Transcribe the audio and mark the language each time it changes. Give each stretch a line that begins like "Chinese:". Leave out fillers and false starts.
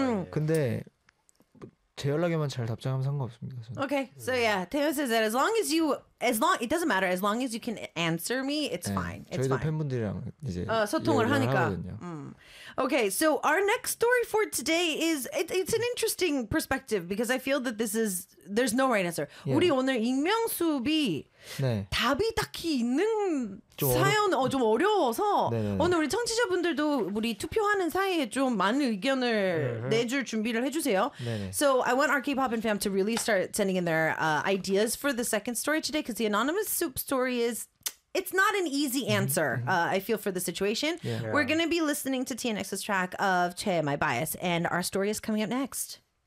Korean: 근데 제 연락에만 잘 답장하면 상관없습니다. 저는.
English: Okay, so yeah, Taeyeon says that as long as it doesn't matter, as long as you can answer me, it's 네, fine. It's
Korean: 저희도
English: fine.
Korean: 팬분들이랑 이제 소통을 하니까.
English: Okay, so our next story for today is it's an interesting perspective because I feel that there's no right answer.
Korean: Yeah. 우리 오늘 익명수비 네. 답이 딱히 있는 좀 어려워서 네네네. 오늘 우리 청취자분들도 우리 투표하는 사이에 좀 많은 의견을 uh-huh. 내줄 준비를 해주세요. 네네.
English: So I want our K-pop and fam to really start sending in their ideas for the second story today because the anonymous soup story is it's not an easy answer. I feel for the situation. Yeah. We're going to be listening to TNX's track of Che My Bias and our story is coming up next.